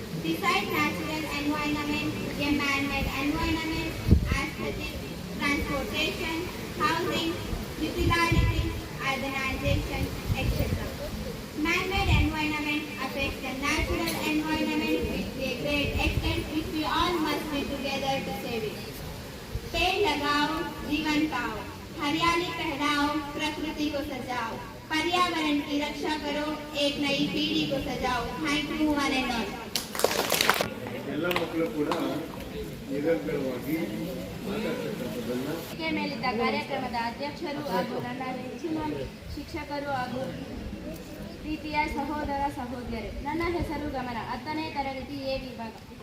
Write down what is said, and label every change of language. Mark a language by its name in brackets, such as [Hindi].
[English] Besides natural environment, a man-made environment, aesthetics, transportation, housing, utility, urbanization, etc. Man-made environment affects the natural environment to a great extent, which we all must be together to save it. [Hindi] पेड़ लगाओ, जीवन पाओ, हरियाली फैलाओ, प्रकृति को सजाओ, पर्यावरण की रक्षा करो, एक नई पीढ़ी को सजाओ. [English] Thank you one and all. [Kannada] ಎಲ್ಲ ಮಕ್ಕಳು ಕೂಡ ನಿರಂತರವಾಗಿ ಮಾತಾಡ್ತಕ್ಕಂಥದ್ದನ್ನ ವೇದಿಕೆ ಮೇಲಿದ್ದ ಕಾರ್ಯಕ್ರಮದ ಅಧ್ಯಕ್ಷರು ಹಾಗೂ ನನ್ನ ನೆಚ್ಚಿನ ಶಿಕ್ಷಕರು ಹಾಗೂ ಪ್ರೀತಿಯ ಸಹೋದರ ಸಹೋದರಿಯರೇ, ನನ್ನ ಹೆಸರು ಗಮನ, 10ನೇ ತರಗತಿ ಎ ವಿಭಾಗ.